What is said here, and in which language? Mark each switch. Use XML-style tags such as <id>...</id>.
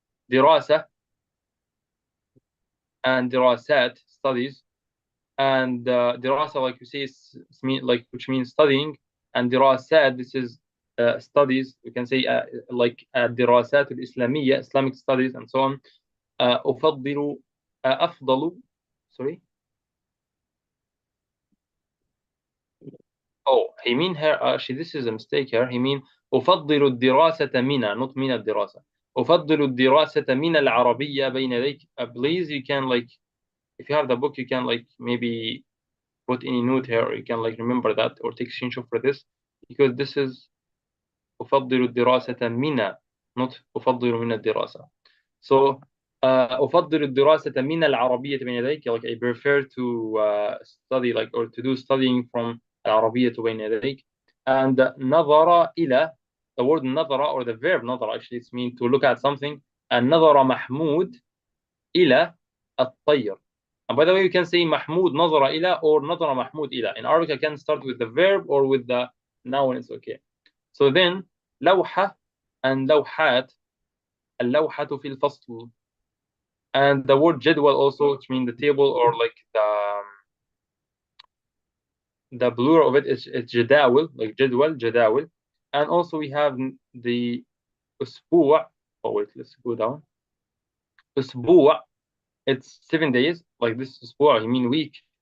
<en>دراسة and دراسات, studies. And دراسة, like you say, which means studying. And دراسات, this is studies. We can say like</en> <ar>الدراسات الإسلامية,</ar> <en>Islamic studies, and so on.</en> <ar>أفضل أفضل sorry.</ar> <en>He mean here, actually this is a mistake here. He mean</en> <ar>أفضل الدراسة من, not من الدراسة. أفضل الدراسة من العربية بين يديك.</ar> <en>Please, you can like if you have the book, you can like maybe put any note here, or you can like remember that or take screenshot for this, because this is</en> <ar>أفضل الدراسة من,</ar> <en>not</en> <ar>أفضل من الدراسة.</ar> <en>So</en> <ar>أفضل الدراسة من العربية بين يديك,</ar> <en>like I prefer to study like or to do studying from</en> <ar>العربية بين يديك.</ar> <en>And نظر إلى, the word نظر or the verb نظر actually it's mean to look at something.</en> <ar>And نظر محمود إلى الطير.</ar> <en>And by the way, you can say</en> <ar>محمود نظر إلى</ar> <en>or</en> <ar>نظر محمود إلى.</ar> <en>In Arabic, I can start with the verb or with the noun, it's okay.</en> <ar>So then لوحة and لوحات, اللوحة في الفصل.</ar> <en>And the word جدول also, which means the table or like the plural of it is جداول, like جدول, جداول. And also we have the أسبوع. Oh wait, let's go down. أسبوع, it's 7 days, like this أسبوع, you mean week.</en>